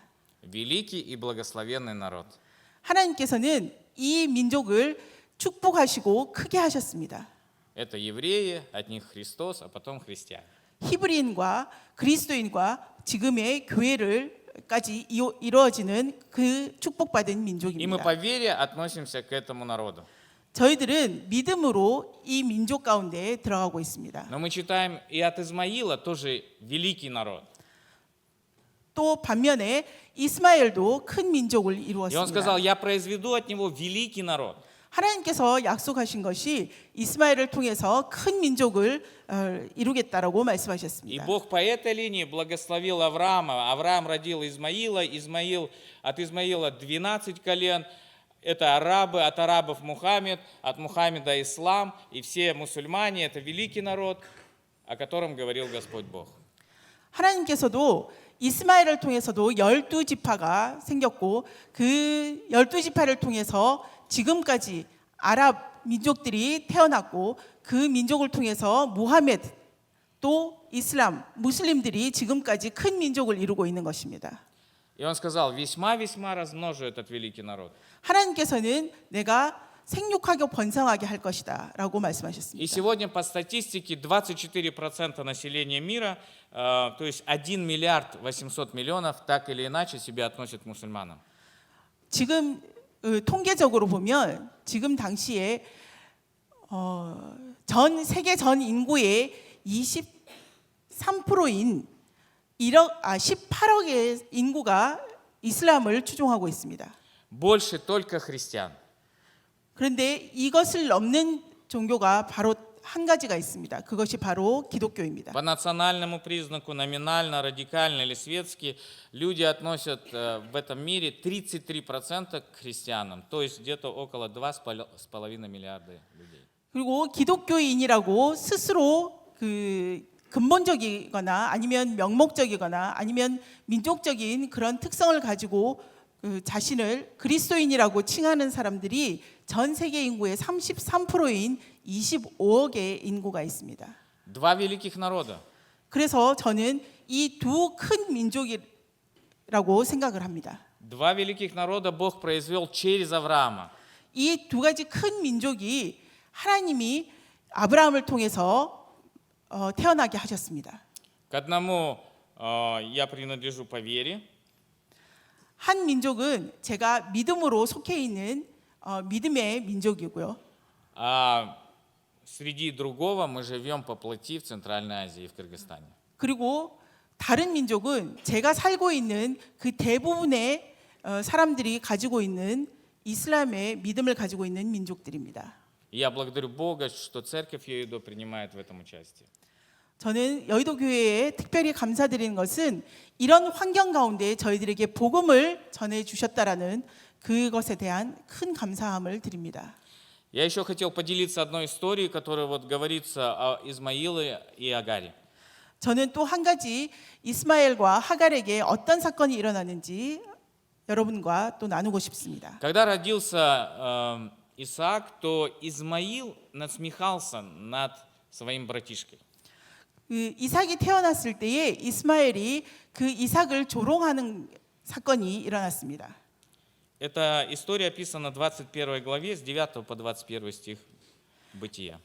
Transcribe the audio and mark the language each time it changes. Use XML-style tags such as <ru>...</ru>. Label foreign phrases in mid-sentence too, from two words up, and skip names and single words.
<ru>Великий и благословенный народ.</ru> <ko>하나님께서는 이 민족을 축복하시고 크게 하셨습니다.</ko> <ru>Это евреи, от них Христос, а потом христиане.</ru> <ko>히브리인과 그리스도인과 지금의 교회를까지 이루어지는 그 축복받은</ko> <ru>И мы</ru> <ko>민족입니다.</ko> <ru>по вере относимся к этому народу.</ru> <ko>저희들은 믿음으로 이 민족 가운데 들어가고 있습니다.</ko> <ru>Но мы читаем и от Измаила тоже великий народ.</ru> <ko>또 반면에 이스마엘도 큰 민족을</ko> <ru>И он</ru> <ko>이루었습니다.</ko> <ru>сказал, я произведу от него великий народ.</ru> <ko>하나님께서 약속하신 것이 이스마엘을 통해서 큰 민족을 이루겠다라고</ko> <ru>И</ru> <ko>말씀하셨습니다.</ko> <ru>Бог по этой линии благословил Авраама. Авраам родил Измаила, от Измаила 12 колен, это арабы, от арабов Мухаммед, от Мухаммеда ислам, и все мусульмане — это великий народ, о котором говорил Господь Бог.</ru> <ko>하나님께서도 이스마엘을 통해서도 12지파가 생겼고 그 12지파를 통해서 지금까지 아랍 민족들이 태어났고 그 민족을 통해서 무하메드 또 이슬람, 무슬림들이 지금까지 큰 민족을 이루고 있는 것입니다.</ko> <ru>И он сказал: весьма-весьма размножу этот великий народ.</ru> <ko>하나님께서는 내가 생육하고 번성하게 할 것이다 라고</ko> <ru>И</ru> <ko>말씀하셨습니다.</ko> <ru>сегодня по статистике 24% населения мира, то есть 1 миллиард 800 миллионов, так или иначе себя относят к мусульманам.</ru> <ko>지금 통계적으로 보면 지금 당시에 전 세계 전 인구의 23%인 18억의 인구가 이슬람을 추종하고 있습니다.</ko> <ru>Больше только христиан.</ru> <ko>그런데 이것을 넘는 종교가 바로 한 가지가 있습니다. 그것이 바로 기독교입니다.</ko> <ru>По национальному признаку, номинально, радикально или светски, люди относят в этом мире 33% к христианам, то есть где-то около 2,5 миллиарда людей.</ru> <ko>그리고 기독교인이라고 스스로 그 근본적이거나 아니면 명목적이거나 아니면 민족적인 그런 특성을 가지고 그 자신을 그리스도인이라고 칭하는 사람들이 전 세계 인구의 33%인 25억의 인구가 있습니다.</ko> <ru>Два великих народа.</ru> <ko>그래서 저는 이 두 큰 민족이라고 생각을 합니다.</ko> <ru>Два великих народа Бог произвел через Авраама.</ru> <ko>이 두 가지 큰 민족이 하나님이 아브라함을 통해서 태어나게 하셨습니다.</ko> <ru>К одному я принадлежу по вере,</ru> <ko>한 민족은 제가 믿음으로 속해 있는 믿음의 민족이고요.</ko> <ru>а среди другого мы живем по плоти в Центральной Азии и в Кыргызстане.</ru> <ko>그리고 다른 민족은 제가 살고 있는 그 대부분의 사람들이 가지고 있는 이슬람의 믿음을 가지고 있는 민족들입니다.</ko> <ru>И я благодарю Бога, что церковь Йоидо принимает в этом участие.</ru> <ko>저는 여의도 교회에 특별히 감사드리는 것은 이런 환경 가운데 저희들에게 복음을 전해 주셨다라는 그것에 대한 큰 감사함을 드립니다.</ko> <ru>Я еще хотел поделиться одной историей, которая вот говорится о Измаиле и Агаре.</ru> <ko>저는 또 한 가지 이스마엘과 하갈에게 어떤 사건이 일어났는지 여러분과 또 나누고 싶습니다.</ko> <ru>Когда родился Исаак, то Измаил насмехался над своим братишкой.</ru> <ko>그 이삭이 태어났을 때에 이스마엘이 그 이삭을 조롱하는 사건이 일어났습니다.</ko> <ru>Эта история описана в 21 главе с 9 по 21 стих Бытия.</ru>